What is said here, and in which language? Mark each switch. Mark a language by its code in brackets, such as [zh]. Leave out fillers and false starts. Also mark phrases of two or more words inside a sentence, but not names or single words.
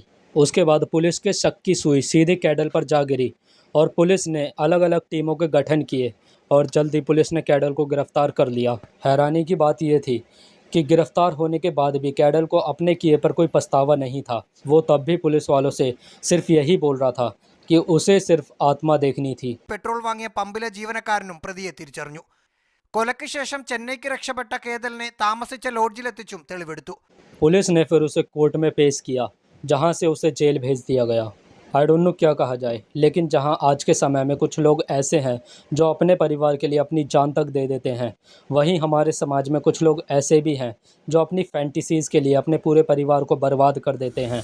[hi] उसके बाद पुलिस के शक की सुई सीधे कैडल पर जा गिरी और पुलिस ने अलग अलग टीमों के गठन किए और जल्दी पुलिस ने कैडल को गिरफ्तार कर लिया। हैरानी की बात यह थी कि गिरफ्तार होने के बाद भी कैडल को अपने किए पर कोई पछतावा नहीं था। वो तब भी पुलिस वालों से सिर्फ यही बोल रहा था कि उसे सिर्फ आत्मा देखनी थी। [ml] പെട്രോൾ വാങ്ങിയ പമ്പിലെ ജീവനക്കാരനും പ്രതിയെ തിരിച്ചറിഞ്ഞു. കൊലയ്ക്ക് ശേഷം ചെന്നൈക്ക് രക്ഷപ്പെട്ട കേതലിനെ താമസിച്ച ലോഡ്ജിലെത്തിച്ചും തെളിവെടുത്തു. [hi] पुलिस ने फिर उसे कोर्ट में पेश किया, जहां से उसे जेल भेज दिया गया। [en] I don't know [hi] क्या कहा जाए, लेकिन जहां आज के समय में कुछ लोग ऐसे हैं जो अपने परिवार के लिए अपनी जान तक दे देते हैं, वहीं हमारे समाज में कुछ लोग ऐसे भी हैं जो अपनी फैंटेसीज़ के लिए अपने पूरे परिवार को बर्बाद कर देते हैं।